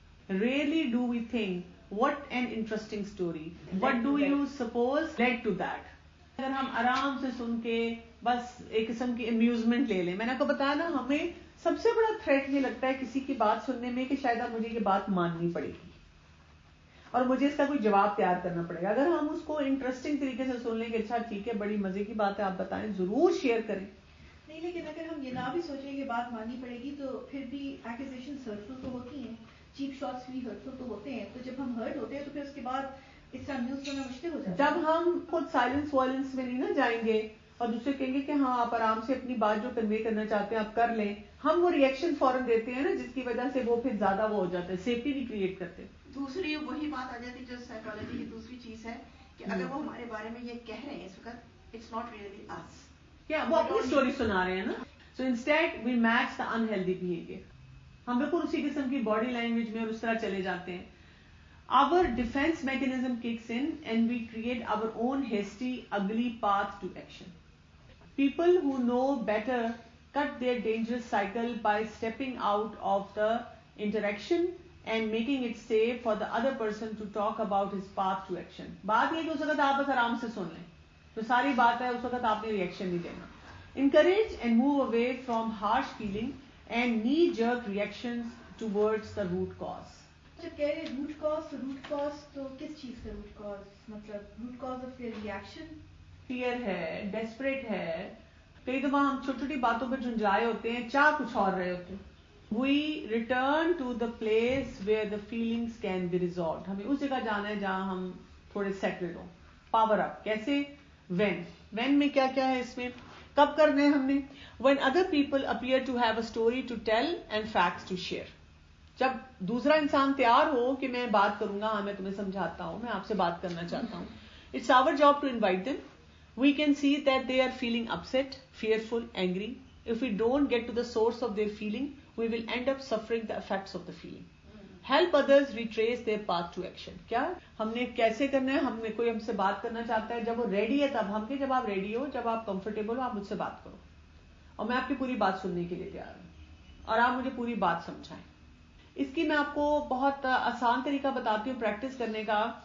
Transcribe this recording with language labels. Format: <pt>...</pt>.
<en>Rarely do we think, what an interesting story. What do you suppose led to that?</en> <ur>اگر ہم آرام سے سن کے بس ایک قسم کی امیوزمنٹ لے لیں. میں نے آپ کو بتایا نا, ہمیں سب سے بڑا تھریٹ یہ لگتا ہے کسی کی بات سننے میں کہ شاید اب مجھے یہ بات ماننی پڑے گی اور مجھے اس کا کوئی جواب تیار کرنا پڑے گا. اگر ہم اس کو انٹرسٹنگ طریقے سے سن لیں کہ اچھا ٹھیک ہے, بڑی مزے کی بات ہے, آپ بتائیں, ضرور شیئر کریں. نہیں, لیکن اگر ہم یہ نہ بھی سوچیں کہ بات ماننی پڑے گی تو پھر بھی ایکوزیشنز ہرٹفل تو ہوتی ہیں, چیپ شاٹس بھی ہرٹفل تو ہوتے ہیں. تو جب ہم ہرٹ ہوتے ہیں تو پھر اس کے بعد اس طرح نیوز سننا مشکل ہو جاتا ہے. جب ہم خود سائلنس وائلنس میں نہیں نا جائیں گے اور دوسرے کہیں گے کہ ہاں آپ آرام سے اپنی بات جو کنوے کرنا چاہتے ہیں آپ کر لیں, ہم وہ ریئیکشن فوراً دیتے ہیں نا, جس کی وجہ سے وہ پھر زیادہ وہ ہو جاتا ہے, سیفٹی نہیں کریٹ کرتے. دوسری وہی بات آ جاتی جو سائیکالوجی کی دوسری چیز ہے کہ اگر وہ ہمارے بارے میں یہ کہہ رہے ہیں اس وقت,</ur> <en>it's not really اس,</en> <ur>کیا وہ اپنی اسٹوری سنا رہے ہیں نا.</ur> <en>So instead we match the unhealthy behaviour.</en> <ur>ہم بالکل اسی قسم کی باڈی لینگویج میں اور اس طرح چلے جاتے ہیں.</ur> <en>Our defense mechanism kicks in and we create our own hasty, ugly path to action. People who know better cut their dangerous cycle by stepping out of the interaction and making it safe for the other person to talk about his path to action.</en> <ur>بات یہ کہ اس وقت آپ بس آرام سے سن لیں, تو ساری بات ہے, اس وقت آپ نے ریئیکشن نہیں دینا.</ur> <en>Encourage and move away from harsh feeling and knee-jerk reactions towards the root cause.</en> <ur>جب کہہ رہے روٹ کاز تو کس چیز کا روٹ کاز, مطلب</ur> <en>root cause of fear reaction,</en> <ur>fair ہے, ڈیسپریٹ ہے. کئی دفعہ ہم چھوٹی چھوٹی باتوں پہ جھنجھائے ہوتے ہیں, چاہ کچھ اور رہے ہوتے ہیں.</ur> <en>We return to the place where the feelings can be resolved.</en> <ur>ہمیں اس جگہ جانا ہے جہاں ہم تھوڑے سیٹلڈ ہوں. پاور اپ کیسے, وین میں کیا کیا ہے اس میں, کب کرنا ہے ہم نے,</ur> <en>When other people appear to have a story to tell and facts to share.</en> <ur>جب دوسرا انسان تیار ہو کہ میں بات کروں گا, ہاں میں تمہیں سمجھاتا ہوں, میں آپ سے بات کرنا چاہتا ہوں.</ur> <en>It's our job to invite them. We can see that they are feeling upset, fearful, angry. If we don't get to the source of their feeling, we will end up suffering the effects of the feeling. Help others retrace their path to action.</en> <ur>کیا ہم نے کیسے کرنا ہے, ہم نے کوئی ہم سے بات کرنا چاہتا ہے, جب وہ ریڈی ہے تب ہم کہ جب آپ ریڈی ہو, جب آپ کمفرٹیبل ہو, آپ مجھ سے بات کرو اور میں آپ کی پوری بات سننے کے لیے تیار ہوں اور آپ مجھے پوری بات سمجھائیں. اس کی میں آپ کو بہت آسان طریقہ بتاتی ہوں پریکٹس کرنے کا.</ur>